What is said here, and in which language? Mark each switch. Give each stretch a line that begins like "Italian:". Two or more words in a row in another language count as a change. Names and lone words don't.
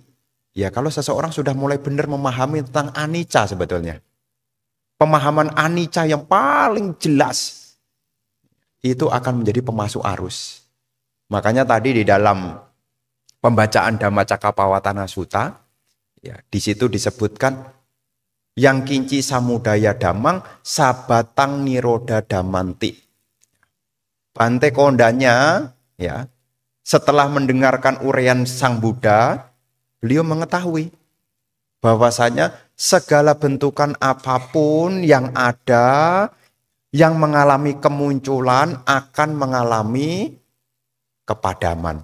Indonesian: Ya kalau seseorang sudah mulai benar memahami tentang anicca sebetulnya. Pemahaman anicca yang paling jelas itu akan menjadi pemasuk arus. Makanya tadi di dalam pembacaan Dhammacakkappavattana Sutta, ya, di situ disebutkan
Pali: yang kinci samudaya damang sabatang niroda damanti.
Indonesian: Bante Kondanya, ya, setelah mendengarkan uraian Sang Buddha, beliau mengetahui bahwasanya segala bentukan apapun yang ada, yang mengalami kemunculan akan mengalami kepadaman.